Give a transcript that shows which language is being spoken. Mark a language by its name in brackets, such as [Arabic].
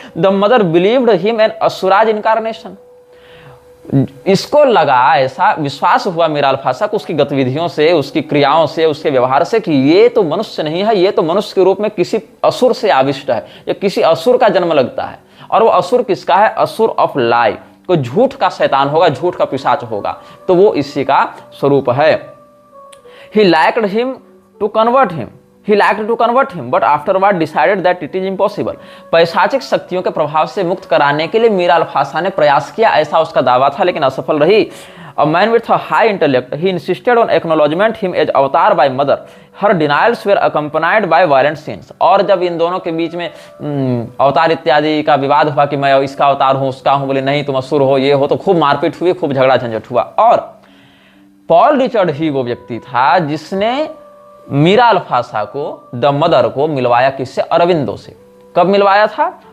[English] The mother believed him an asura's incarnation. [Hindi] इसको लगा, ऐसा विश्वास हुआ मीरा अल्फासा को उसकी गतिविधियों से, उसकी क्रियाओं से, उसके व्यवहार से कि ये तो मनुष्य नहीं है, ये तो मनुष्य के रूप में किसी असुर से आविष्ट है, या किसी असुर का जन्म लगता है। और वो असुर किसका है? असुर ऑफ लाई, कोई झूठ का शैतान होगा, झूठ का पिशाच होगा। तो वो इसी का स्वरूप है। [English] He liked him to convert him. He liked to convert him, but afterward decided that it is impossible. [Hindi] पैशाचिक शक्तियों के प्रभाव से मुक्त कराने के लिए मीरा अल्फासा ने प्रयास किया, ऐसा उसका दावा था, लेकिन असफल रही। [English] A man with a high intellect, he insisted on acknowledgement him as avatar by mother. Her denials were accompanied by violent scenes. [Hindi] और जब इन दोनों के बीच में अवतार इत्यादि का विवाद हुआ कि मैं इसका अवतार हूं, उसका हूं, बोले नहीं तुम असुर हो, ये हो, तो खूब मारपीट हुई, खूब झगड़ा झंझट हुआ। और पॉल रिचर्ड ही वो व्यक्ति था जिसने मीरा अल्फासा को, द मदर को मिलवाया किससे? अरविंदो से। कब मिलवाया था?